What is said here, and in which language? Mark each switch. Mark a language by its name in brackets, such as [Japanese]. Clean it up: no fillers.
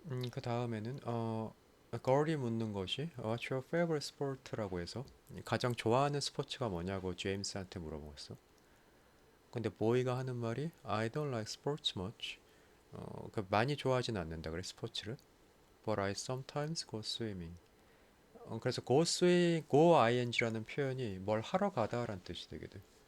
[Korean] 그 다음에는 걸이 묻는 것이 [English] What's your favorite sport [Korean] 라고 해서 가장 좋아하는 스포츠가 뭐냐고 제임스한테 물어봤어. 근데 보이가 하는 말이 [English] I don't like sports much. [Korean] 그 많이 좋아하진 않는다 그래 스포츠를. [English] But I sometimes go swimming. [Korean] 그래서 go ing라는 표현이 뭘 하러 가다라는 뜻이 되게 돼.